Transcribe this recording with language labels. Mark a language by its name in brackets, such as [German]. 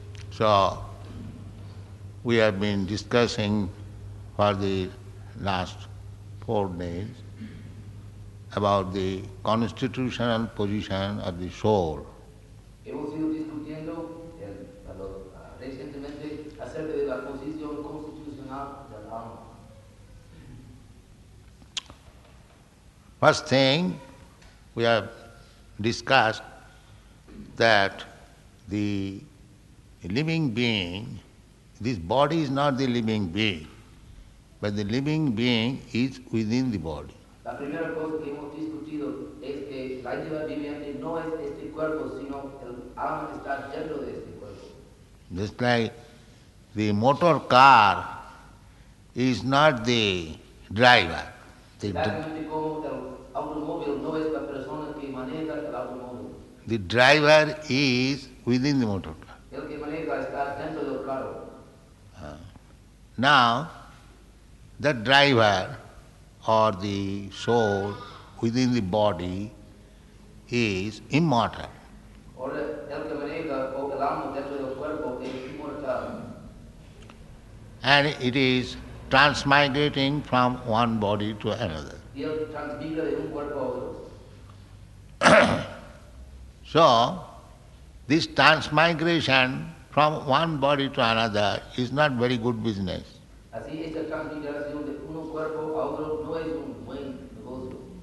[English] So, we have been discussing for the last 4 days about the constitutional position of the soul. [Spanish] Hemos ido discutiendo recientemente acerca de la posición constitucional del alma. [English] First thing, we have discussed that the living being, this body is not the living being, but the living being is within the body. [Spanish] La primera cosa que hemos discutido es que la entidad viviente no es este cuerpo, sino el alma que está dentro de este cuerpo. [English] Just like the motor car is not the driver. [Spanish] Exactamente como el automóvil no es la persona que maneja el automóvil. [English] The driver is within the motor car. [Spanish] El que maneja está dentro del carro. [English] Now, the driver or the soul within the body is immortal. [Spanish] Ahora, el que maneja o el alma dentro del cuerpo es inmortal. [English] And it is transmigrating from one body to another. [Spanish] Y él transmigra de un cuerpo a otro. [English] So, this transmigration from one body to another is not very good business. [Spanish] Así, esta transmigración de un cuerpo a otro no es un buen negocio.